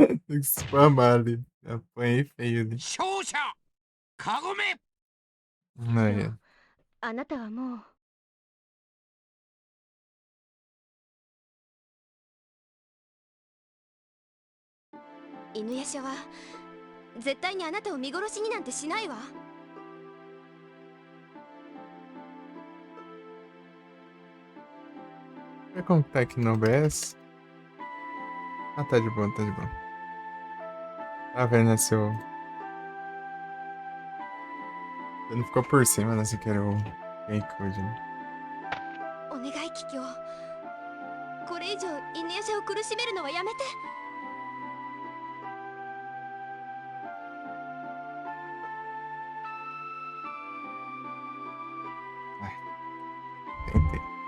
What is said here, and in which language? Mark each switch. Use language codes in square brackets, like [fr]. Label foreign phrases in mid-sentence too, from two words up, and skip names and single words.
[pt] Tem que spamar ali. Apanhei feio ali. [ja] 勝者カゴメ [pt] Aí. [ja] あなたはもう犬夜叉は絶対にあなたを見殺しになんてしないわ。 [pt] Vê como que tá aqui no OBS. Ah, tá de boa, tá de boa. Tá vendo, né, seu... Você não ficou por cima, né? Você quer o GameCode, né? [ja] お願い桔梗、これ以上犬夜叉を苦しめるのはやめて。 [pt] Tentei.